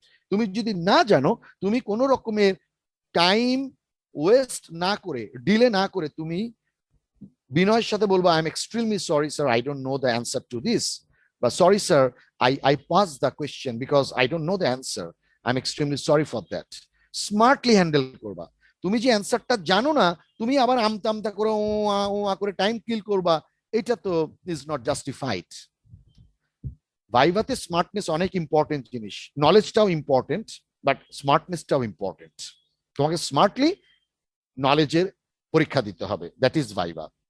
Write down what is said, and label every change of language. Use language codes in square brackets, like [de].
[bn] তুমি যদি না জানো, তুমি কোনো রকমের টাইম ওয়েস্ট না করে, ডিলে না করে তুমি বিনয়ের সাথে বলবো, [en] I am extremely sorry sir, I don't know the answer to this, [bn] বা [en] Sorry sir, I passed the question because I don't know the answer. I'm extremely sorry for that. Smartly handle [bn] করবা। তুমি যে অ্যান্সারটা জানো না, তুমি আবার আমতা আমতা করে ও করে টাইম কিল করবা, এটা তো [en] Is not justified. [bn] ভাইভাতে স্মার্টনেস অনেক ইম্পর্টেন্ট জিনিস, নলেজটাও ইম্পর্টেন্ট, বাট স্মার্টনেসটাও ইম্পর্টেন্ট। তোমাকে স্মার্টলি নলেজের পরীক্ষা দিতে হবে, [en] That is viva.